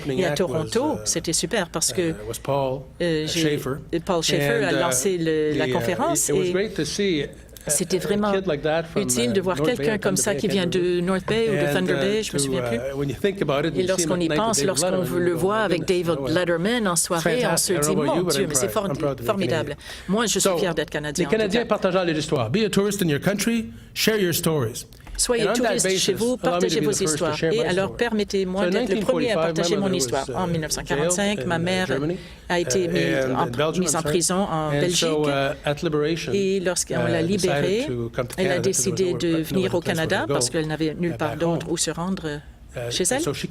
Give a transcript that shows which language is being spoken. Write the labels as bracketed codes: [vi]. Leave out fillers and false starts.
[fr] Et à Toronto, c'était super parce que Paul Schaefer a lancé la conférence et c'était vraiment utile de voir quelqu'un comme ça qui vient de North Bay ou de Thunder Bay, je ne me souviens plus. Et lorsqu'on y pense, lorsqu'on le voit avec David Letterman en soirée, on se dit, mon Dieu, mais c'est formidable. Moi, je suis fier d'être Canadien. Les Canadiens partagent leur histoire. [en] Be a tourist in your country, share your stories. [fr] Soyez touristes chez vous, partagez vos histoires. Et alors, permettez-moi d'être le premier à partager mon histoire. En 1945, ma mère a été mise en prison en Belgique. Et lorsqu'on l'a libérée, elle a décidé de venir au Canada parce qu'elle n'avait nulle part d'autre où se rendre chez elle.